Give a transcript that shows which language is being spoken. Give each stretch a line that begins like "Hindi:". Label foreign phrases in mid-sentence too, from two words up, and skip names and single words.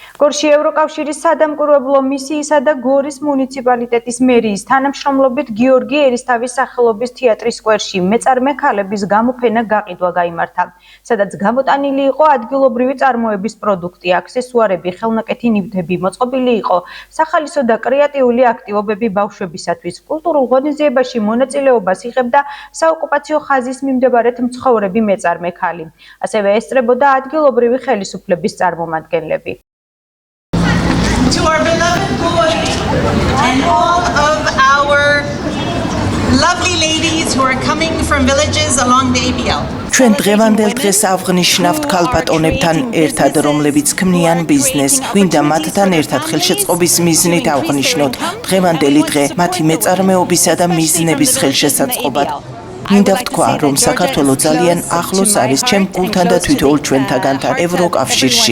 Georgian: გორში ევროკავშირის სადამკვირვებლო მისიისა და გორის მუნიციპალიტეტის მერიის თანამშრომლობით გიორგი ერისთავის სახელობის თეატრის სკვერში მეწარმე ქალების გამოფენა გაყიდვა გაიმართა, სადაც გამოტანილი იყო ადგილობრივი წარმოების პროდუქტი, აქსესუარები, ხელნაკეთი ნივთები, მოწყობილი იყო სახალისო და კრეატიული აქტივობები ბავშვებისათვის. კულტურულ ღონისძიებაში მონაწილეობას იღებდა საოკუპაციო ხაზის მიმდებარედ მცხოვრები მეწარმე ქალი. ასევე ესწრებოდა ადგილობრივი ხელისუფლების წარმომადგენლები.
English: To our beloved boy and all of our lovely ladies who are coming from villages along the ABL.
Georgian: ჩვენ დღევანდელ დღეს ავღნიშნავთ ქალბატონებთან ერთად, რომლებიც ქმნიან ბიზნესს. გვინდა მათთან ერთად ხელშეწყობის მიზნით ავღნიშნოთ დღევანდელი დღე მათი მეწარმეობისა და მიზნების ხელშესაწყობად. მინდა ვთქვა, რომ საქართველო ძალიან ახლოს არის ჩემ გულთან და თითოეულ ჩვენთაგანთან ევროკავშირში.